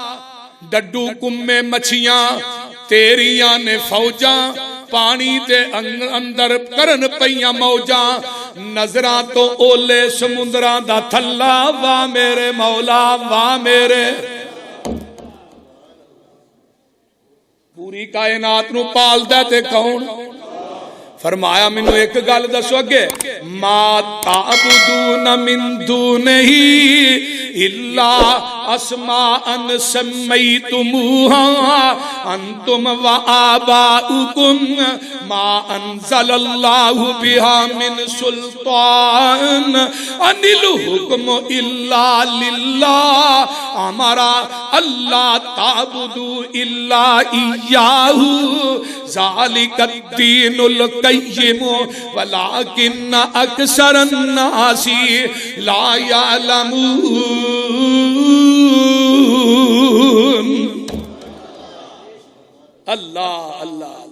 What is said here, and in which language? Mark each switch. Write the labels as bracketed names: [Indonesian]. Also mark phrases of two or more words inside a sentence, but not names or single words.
[Punjabi] ڈڈو کمے مچھیاں تیریاں نے فوجاں، پانی دے اندر کرن پئیاں موجاں، نظراں توں اوہلے سمندراں دا تھلا. واہ میرے مولا واہ میرے، پوری کائنات نوں پالدا تے کون? فرمایا مینوں اک گل دسو اگے, [Arabic] ما تعبدون من دونه إلا أسماء سميتموها أنتم وآباؤكم ما أنزل الله بها من سلطان إن الحكم إلا لله. همارا الله تعبدوا إلا إياه ذلك الدين القيم ولكن أكثر الناس لا يعلمون. الله الله.